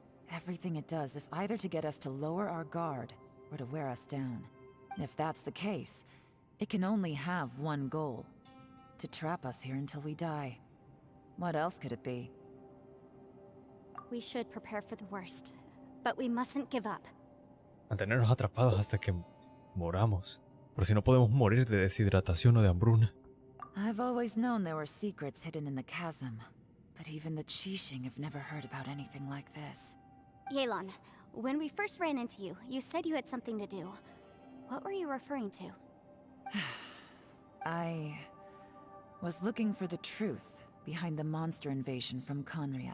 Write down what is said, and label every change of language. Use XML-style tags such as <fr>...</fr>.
<en>Everything it does is either to get us to lower our guard, or to wear us down. If that's the case, it can only have one goal. To trap us here until we die. What else could it be? We should prepare for the worst, but we mustn't give up.</en> <es>Mantenernos atrapados hasta que moramos. Por si no podemos morir de deshidratación o de hambruna.</es> <en>I've always known there were secrets hidden in the chasm, but even the Qixing have never heard about anything like this. Yelan, when we first ran into you, you said you had something to do. What were you referring to? I was looking for the truth behind the monster invasion from Conria.</en>